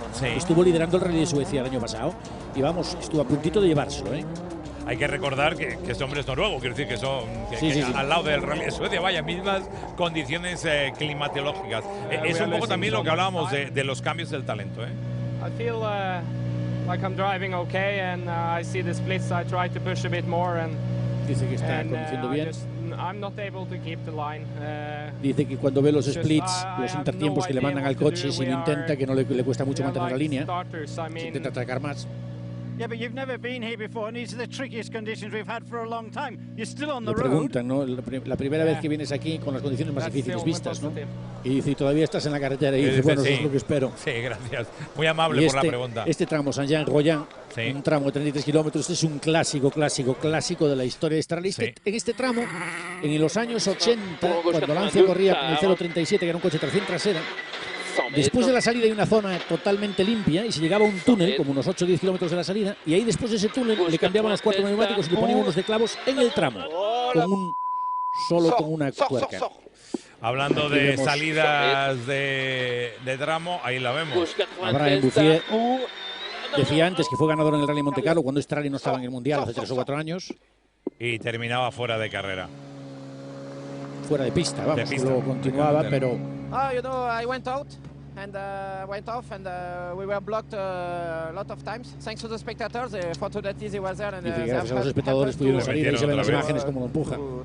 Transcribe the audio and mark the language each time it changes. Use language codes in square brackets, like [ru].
[es] Sí. Estuvo liderando el Rally de Suecia el año pasado y vamos, estuvo a puntito de llevárselo, ¿eh? Hay que recordar que este hombre es noruego, quiero decir que son sí. al lado del Rally de Suecia, vaya, mismas condiciones climatológicas. Es un poco también lo que hablábamos de los cambios del talento, ¿eh? [en] I feel like I'm driving okay, and I see the splits. I try to push a bit more, and [es] dice que está conduciendo bien. [en] I'm not able to keep the line. [es] Dice que cuando ve los splits, los intertiempos que le mandan al coche, si lo intenta, que no le cuesta mucho mantener la línea, si intenta atacar más. [en] Yeah, but you've never been here before, and these are the trickiest conditions we've had for a long time. You're still on the road. [es] Le preguntan, ¿no? La primera vez que vienes aquí con las condiciones más difíciles vistas, ¿no? Y dice, todavía estás en la carretera. Y dice, bueno, eso es lo que espero. Sí, gracias. Muy amable por la pregunta. Este tramo, Saint-Jean-Royan, un tramo de 33 kilómetros, es un clásico de la historia de este rally. En este tramo, en los años 80, cuando Lancia corría con el 037, que era un coche tracción trasera, después de la salida hay una zona totalmente limpia y se llegaba a un túnel, como unos 8 o 10 kilómetros de la salida, y ahí después de ese túnel le cambiaban los 4 neumáticos y le ponían unos de clavos en el tramo, solo con una tuerca. Hablando de salidas de tramo, ahí la vemos. Brian Bouffier decía antes que fue ganador en el Rally Monte Carlo cuando este rally no estaba en el Mundial hace 3 o 4 años. Y terminaba fuera de carrera. Fuera de pista, vamos, luego continuaba, pero... [en] you know, I went out and went off, and we were blocked a lot of times. Thanks to the spectators, fortunately they were there, and [es] dice que gracias a los espectadores pudieron salir y se ven las imágenes como lo empuja.